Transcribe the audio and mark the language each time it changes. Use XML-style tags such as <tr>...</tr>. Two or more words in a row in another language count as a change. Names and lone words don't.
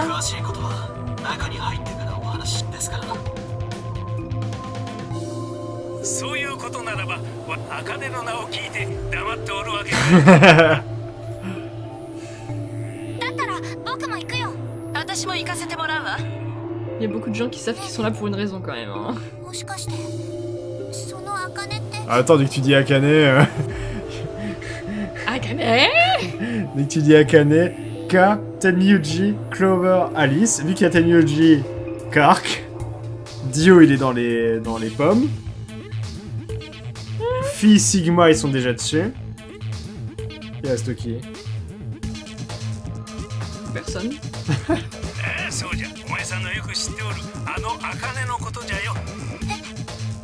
<ja>詳しいことは中に入ってからお話ですから。そういうことならば茜の名を聞いて黙っておるわけだ。だったら僕も行くよ。私も行かせてもらうわ。</ja> <fr>Il y a beaucoup de gens qui savent qu'ils sont là pour une raison quand même. Hein.</fr> <ja>もしかしてそのアカネって</ja> <fr>Attends, dès que tu dis Akane, Akane. dès que tu dis Akane, K, Tenmyuji, Clover, Alice. Vu qu'il y a Tenmyuji, Kark. Dio, il est dans les pommes. Phi, Sigma, ils sont déjà dessus. Il reste qui? Personne.</fr> <ja>そうじゃ、お前さんのよく知っておるあの茜のことじゃよ。</ja>